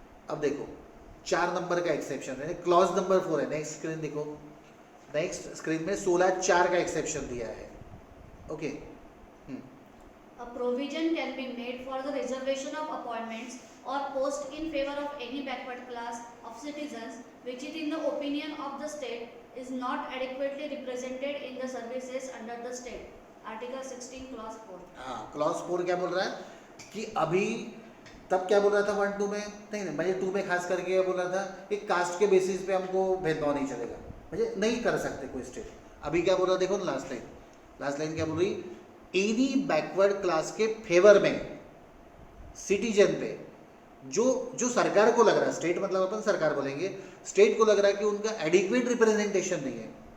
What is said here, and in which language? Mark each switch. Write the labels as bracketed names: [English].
[Hindi] अब देखो 4 नंबर का एक्सेप्शन है, क्लॉज नंबर 4 है. नेक्स्ट स्क्रीन देखो, नेक्स्ट स्क्रीन में 16(4) का एक्सेप्शन दिया है. Okay. [English] A provision can be made for the reservation of appointments or post in favor of any backward class of citizens which is in the opinion of the state is not adequately represented in the services under the state. Article 16 clause 4. [Hindi] हाँ, clause 4 क्या बोल रहा है कि अभी तब क्या बोल रहा था 1 2 में, नहीं नहीं मुझे 2 में खास करके क्या बोल रहा था कि कास्ट के बेसिस पे हमको भेदभाव नहीं चलेगा, मुझे नहीं कर सकते कोई स्टेट। अभी क्या बोल रहा देखो ना, लास्ट लाइन क्या बोल रही, एनी बैकवर्ड क्लास के फेवर में सिटीजन पे जो सरकार को लग रहा है, स्टेट मतलब अपन सरकार बोलेंगे, स्टेट को लग रहा है कि उनका एडिक्वेट रिप्रेजेंटेशन नहीं है।